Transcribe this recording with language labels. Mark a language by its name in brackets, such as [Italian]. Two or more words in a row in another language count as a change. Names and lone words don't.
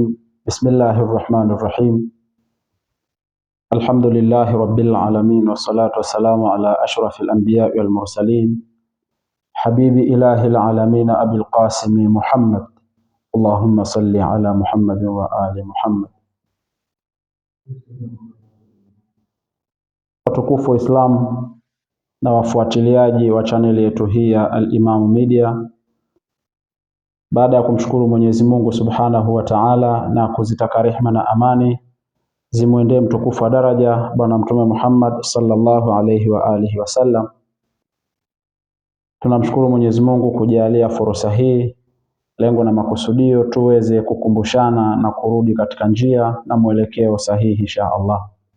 [Arabic] بسم الله الرحمن الرحيم. الحمد لله رب العالمين، والصلاة والسلام على أشرف الأنبياء والمرسلين، حبيب إله العالمين أبي القاسم محمد. اللهم صل على محمد وآل محمد. [Swahili] Watukufu Islam na wafuatiliaji wa chaneli yetu hii ya Al-Imam Media, baada ya kumshukuru Mwenyezi Mungu [Arabic] سبحانه وتعالى [Swahili] na kuzitaka rehema na amani zimwendee mtukufu wa daraja Bwana Mtume Muhammad [Arabic] صلى الله عليه وآله وسلم, [Swahili] tunamshukuru Mwenyezi Mungu kujalia fursa hii, lengo na makusudio tuweze kukumbushana na kurudi katika njia na mwelekeo sahihi [Arabic] إن شاء الله.